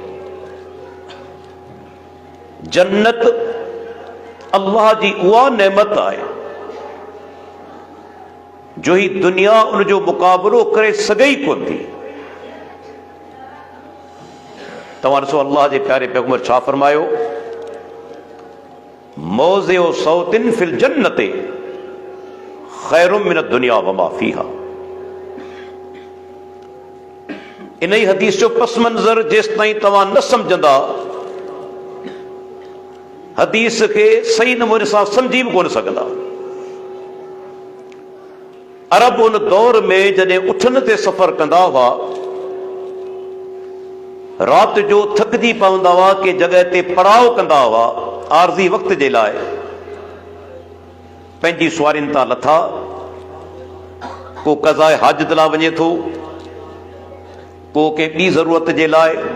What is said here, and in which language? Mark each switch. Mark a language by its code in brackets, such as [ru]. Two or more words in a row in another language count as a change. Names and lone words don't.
[sd] जन्नत अल्लाह जी उहा नेमत आहे जो ही दुनिया उनजो मुक़ाबिलो करे सघे ई कोन थी। तव्हां ॾिसो अल्लाह जे प्यारे पैगंबर छा फरमायो, [ar] موضع سوط في الجنة خير من الدنيا وما فيها. [sd] इन ई हदीस जो पस मंज़र जेसि ताईं तव्हां न सम्झंदा, हदीस खे सही नमूने सां सम्झी बि कोन सघंदा। अरब उन दौर में जॾहिं उठनि ते सफ़र कंदा हुआ, राति जो थकिजी पवंदा हुआ, के जॻह ते पड़ाव कंदा हुआ आरज़ी वक़्त जे लाइ, पंहिंजी सुवारियुनि तां लथा, को क़ज़ाए हाजत लाइ वञे थो, को के ॿी ज़रूरत जे लाइ।